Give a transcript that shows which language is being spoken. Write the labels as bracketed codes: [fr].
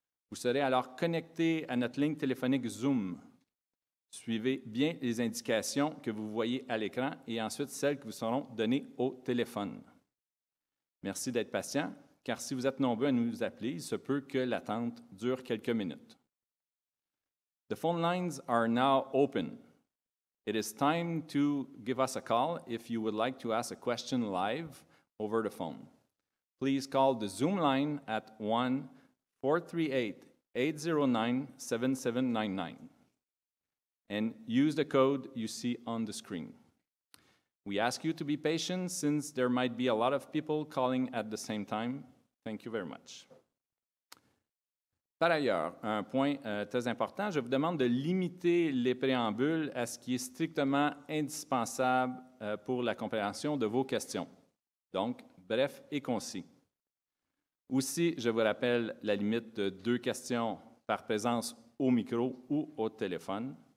[fr] Vous serez alors connecté à notre ligne téléphonique Zoom. Suivez bien les indications que vous voyez à l'écran et ensuite celles qui vous seront données au téléphone. Merci d'être patient, car si vous êtes nombreux à nous appeler, il se peut que l'attente dure quelques minutes. [en] The phone lines are now open. It is time to give us a call if you would like to ask a question live over the phone. Please call the Zoom line at 1-438-809-7799 and use the code you see on the screen. We ask you to be patient since there might be a lot of people calling at the same time. Thank you very much. [fr] Par ailleurs, un point très important, je vous demande de limiter les préambules à ce qui est strictement indispensable pour la compréhension de vos questions. Donc, bref et concis. Aussi, je vous rappelle la limite de 2 questions par présence au micro ou au téléphone.